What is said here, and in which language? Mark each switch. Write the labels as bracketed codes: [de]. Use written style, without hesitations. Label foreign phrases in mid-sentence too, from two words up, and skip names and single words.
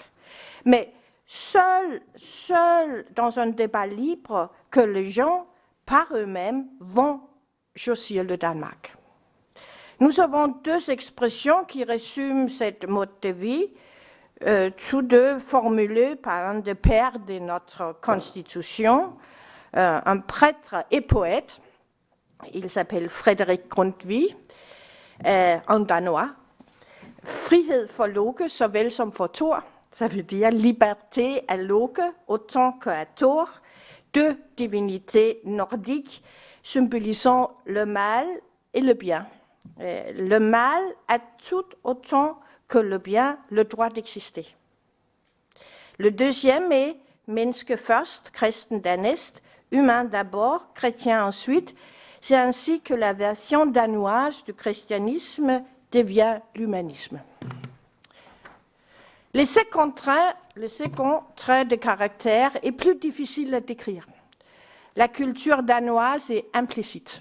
[fr] Mais seul dans un débat libre que les gens, par eux-mêmes, vont choisir le Danemark. Nous avons deux expressions qui résument cette mode de vie, tous deux formulés par un des pères de notre Constitution, un prêtre et poète. Il s'appelle Frederik Grundtvig, en danois. [da] Frihed for Loke, såvel som for Thor. [fr] Ça veut dire liberté à Loke, autant qu'à Thor, deux divinités nordiques symbolisant le mal et le bien. Le mal a tout autant que le bien le droit d'exister. Le deuxième est [da] Menneske først, kristen dernæst, [fr] humain d'abord, chrétien ensuite. C'est ainsi que la version danoise du christianisme devient l'humanisme. Le second trait de caractère est plus difficile à décrire. La culture danoise est implicite.